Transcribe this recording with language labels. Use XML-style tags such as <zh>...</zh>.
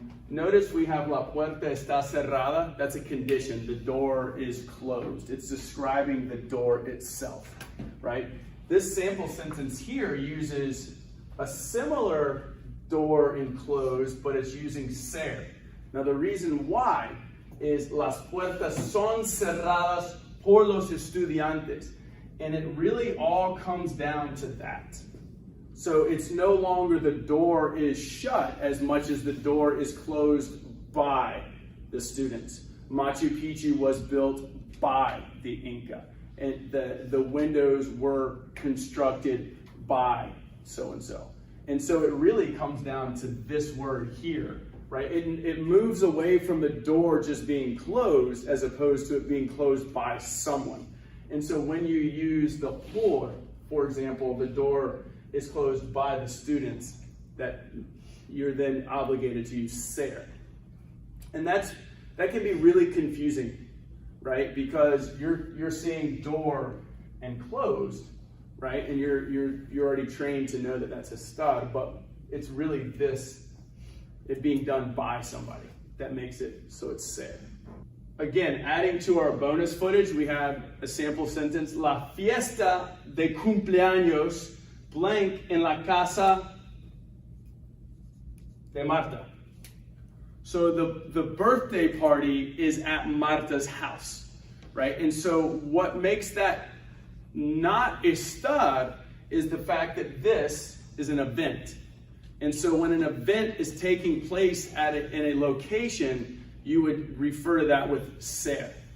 <en>Notice we have</en> <es>la puerta está cerrada.</es> <en>That's a condition. The door is closed. It's describing the door itself, right? This sample sentence here uses a similar door enclosed, but it's using ser. Now the reason why is</en> <es>las puertas son cerradas por los estudiantes.</es> <en>And it really all comes down to that. So it's no longer the door is shut as much as the door is closed by the students. Machu Picchu was built by the Inca. And the windows were constructed by so-and-so. And so it really comes down to this word here, right? It moves away from the door just being closed as opposed to it being closed by someone. And so when you use the por, for example, the door is closed by the students, that you're then obligated to use ser. And that can be really confusing, right? Because you're seeing door and closed, right? And you're already trained to know that that's estar, but it's really this, it being done by somebody, that makes it so it's ser. Again, adding to our bonus footage, we have a sample sentence.</en> <es>La fiesta de cumpleaños blank en la casa de Marta.</es> <en>So the birthday party is at Marta's house, right? And so what makes that not estar is the fact that this is an event. And so when an event is taking place in a location, you would refer to that with ser.</en>